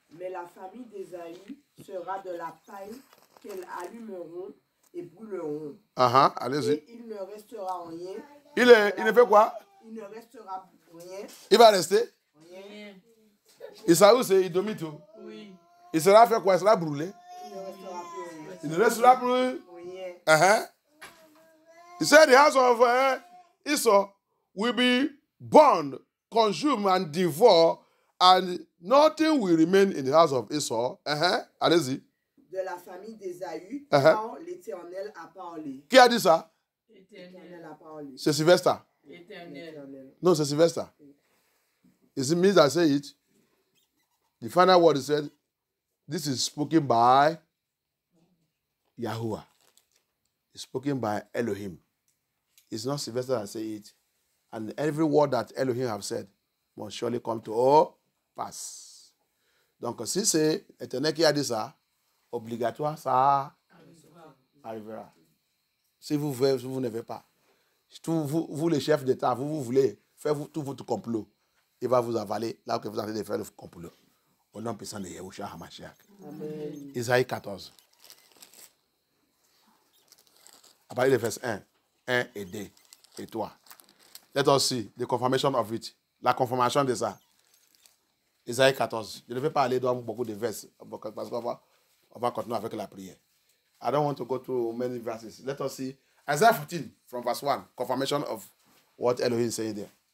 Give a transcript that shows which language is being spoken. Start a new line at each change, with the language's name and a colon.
French: Mais la famille d'Ésaü sera de la paille qu'elles allumeront et brûleront. Uh-huh. Allez-y. Et il ne restera rien. Il ne fait quoi? Il ne restera rien. Il va rester? Rien. Isaïe, c'est Idomite. Oui. Il sera fait quoi? Il sera brûlé. Il ne restera plus rien. Il ne restera plus. Rien. Uh-huh.
English: He said the house of Esau will be burned, consumed, and devoured, and nothing will remain in the house of Esau.
French: Uh-huh. Allez-y. De la famille d'Ésaü, Uh-huh. quand l'Éternel a parlé. Qui a dit ça? L'Éternel a parlé. C'est Sylvester. L'Éternel.
English: No,
French: c'est Sylvester.
English: Is it me that say it? The final word is said, this is spoken by Yahuwah. It's spoken by Elohim. It's not Sylvester that say it. And every word that Elohim have said must surely come to pass.
French: Donc, si c'est Éternel qui a dit ça, obligatoire, ça arrivera. Si vous voulez, vous ne voulez pas. Vous, les chefs d'État, vous voulez faire tout votre complot. Il va vous avaler là que vous êtes en train de faire le complot. Au nom puissant de Yahushua HaMashiach. Amen. Isaïe 14. À partir de verset 1 et 2 et 3.
English: Let us see the confirmation of it.
French: La confirmation de ça. Isaïe 14. Je ne vais pas aller dans beaucoup de versets parce qu'on va continuer avec la prière.
English: I don't want to go through many verses. Let us see Isaiah 14 from verse 1. Confirmation of what Elohim is saying there.